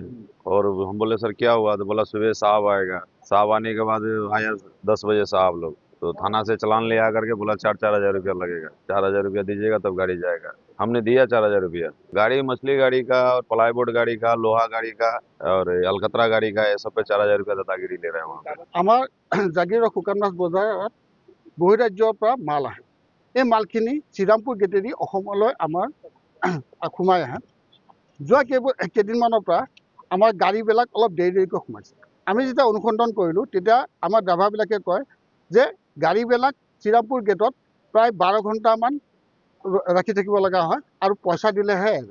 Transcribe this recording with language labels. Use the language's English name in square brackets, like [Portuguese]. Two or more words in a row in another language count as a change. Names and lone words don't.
[Hindi] और हम बोले सर क्या हुआ, तो बोला सुबह साहब आएगा। साहब आने के बाद आया 10 बजे साहब लोग, तो थाना से चालान ले आ करके बोला 4,000 रुपया लगेगा, 4,000 रुपया दीजिएगा तब गाड़ी जाएगा। हमने दिया 4,000 रुपया। गाड़ी मछली गाड़ी का और प्लाईवुड गाड़ी का, लोहा गाड़ी का और अलकतरा गाड़ी का, ये सब पे 4,000 रुपया दादागिरी ले रहे हैं वहाँ पे। [Assamese] আমাৰ জাগিৰ শুকান মাছ বজাৰত বহিৰাজ্যৰ পৰা মাল আহে। এই মালখিনি শ্ৰীৰামপুৰ গেটেদি অসমলৈ আমাৰ সোমাই আহে। যোৱা কেইদিনমানৰ পৰা আমাৰ গাড়ীবিলাক অলপ দেৰিকৈ সোমাইছে। আমি যেতিয়া অনুসন্ধান কৰিলোঁ তেতিয়া আমাৰ ড্ৰাইভাৰবিলাকে কয় যে গাড়ীবিলাক শ্ৰীৰামপুৰ গেটত প্ৰায় 12 ঘণ্টামান ৰাখি থাকিব লগা হয় আৰু পইচা দিলেহে এৰে।